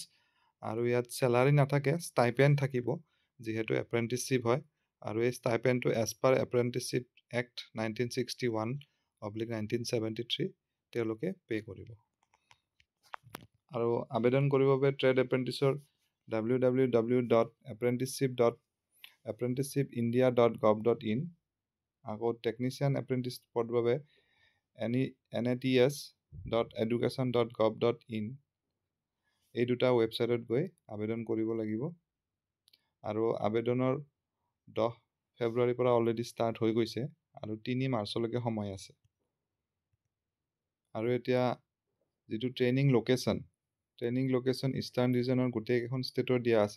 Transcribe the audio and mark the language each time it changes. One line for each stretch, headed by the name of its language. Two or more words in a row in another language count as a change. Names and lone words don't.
Assamese: আৰু ইয়াত চেলাৰী নাথাকে, ষ্টাইপেণ্ড থাকিব যিহেতু এপ্ৰেণ্টিছশ্বিপ হয়। আৰু এই ষ্টাইপেণ্ডটো
English: as per apprenticeship act
Assamese: 1961/1973 তেওঁলোকে পে' কৰিব। আৰু আবেদন কৰিবৰ বাবে
English: trade apprenticeৰ
Assamese: www.apprenticeship.apprenticeshipindia.gov.in, আকৌ
English: technician apprentice
Assamese: পদৰ বাবে nats.education.gov.in এই দুটা ৱেবছাইটত গৈ আবেদন কৰিব লাগিব। আৰু আবেদনৰ 10 ফেব্ৰুৱাৰীৰ পৰা
English: already start
Assamese: হৈ গৈছে আৰু 3 মাৰ্চলৈকে সময় আছে। আৰু এতিয়া যিটো
English: training location eastern regionৰ
Assamese: গোটেইকেইখন ষ্টেটৰ দিয়া আছে।